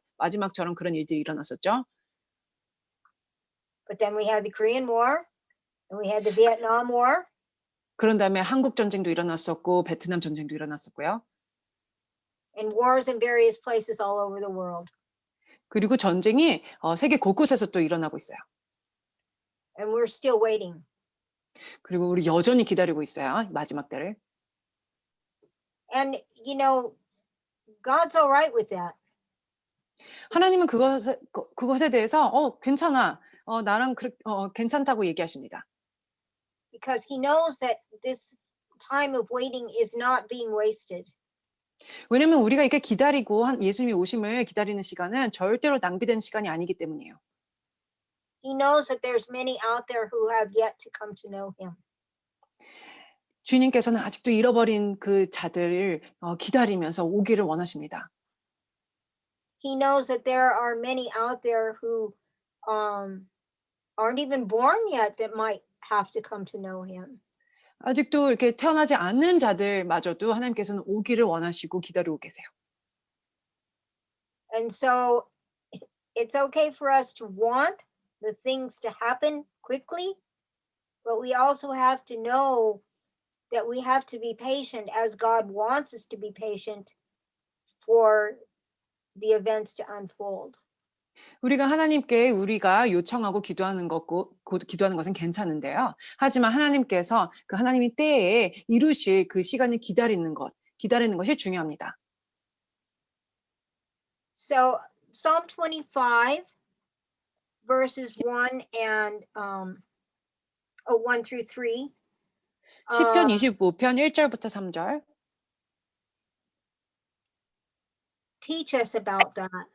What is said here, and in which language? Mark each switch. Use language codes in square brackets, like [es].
[ko] 마지막처럼 그런 일들이 일어났었죠. [en] But then we had the Korean War and we had the Vietnam War. [ko] 그런 다음에 한국 전쟁도 일어났었고 베트남 전쟁도 일어났었고요. [en] And wars in various places all over the world. [ko] 그리고 전쟁이 세계 곳곳에서 또 일어나고 있어요. [en] And we're still waiting. [ko] 그리고 우리 여전히 기다리고 있어요, 마지막 때를. [en] And you know, God's all right with that. [ko] 하나님은 그것에 대해서 괜찮아. 나랑 괜찮다고 얘기하십니다. [en] Because he knows that this time of waiting is not being wasted. [ko] 왜냐면 우리가 이렇게 기다리고 예수님의 오심을 기다리는 시간은 절대로 낭비된 시간이 아니기 때문이에요. [en] He knows that there's many out there who have yet to come to know him. [ko] 주님께서는 아직도 잃어버린 그 자들을 기다리면서 오기를 원하십니다. [en] He knows that there are many out there who aren't even born yet that might have to come to know him. [ko] 아직도 이렇게 태어나지 않는 자들마저도 하나님께서는 오기를 원하시고 기다리고 계세요. [en] And so it's okay for us to want the things to happen quickly, but we also have to know that we have to be patient as God wants us to be patient for the events to unfold. [ko] 하나님께 우리가 요청하고 기도하는 것은 괜찮은데요. 하지만 하나님께서 그 하나님의 때에 이루실 그 시간을 기다리는 것이 중요합니다. [en] So Psalm 25 verses 1 and 1 through 3. [ko] 시편 25편 1절부터 3절. [en] Teach us about that.